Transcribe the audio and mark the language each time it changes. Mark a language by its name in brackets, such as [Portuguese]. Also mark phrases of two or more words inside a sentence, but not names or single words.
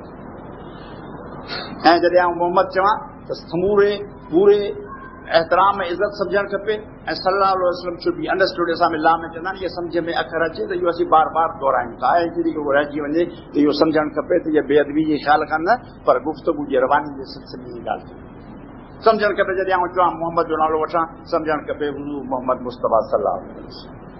[Sindhi] ऐं जॾहिं आउं मोहम्मद चवां त समूरे पूरे एहतराम ऐं इज़त सम्झणु खपे ऐं [Arabic] صلى الله عليه وسلم [English] should be understood [Sindhi] असां में ला में चवंदा आहिनि इहे सम्झ में अखर अचे त इहो असीं बार बार दोहरायूं था ऐं जॾहिं इहो रहिजी वञे त इहो सम्झणु खपे त इहा बेअदबी जे ख़्याल खां न पर गुफ़्तगू जी रवानी जे सिलसिले जी ॻाल्हि थी सम्झणु खपे जॾहिं आउं चवां मोहम्मद जो नालो वठां सम्झणु खपे हुज़ूर मोहम्मद मुस्तफ़ा [Arabic] صلى الله عليه وسلم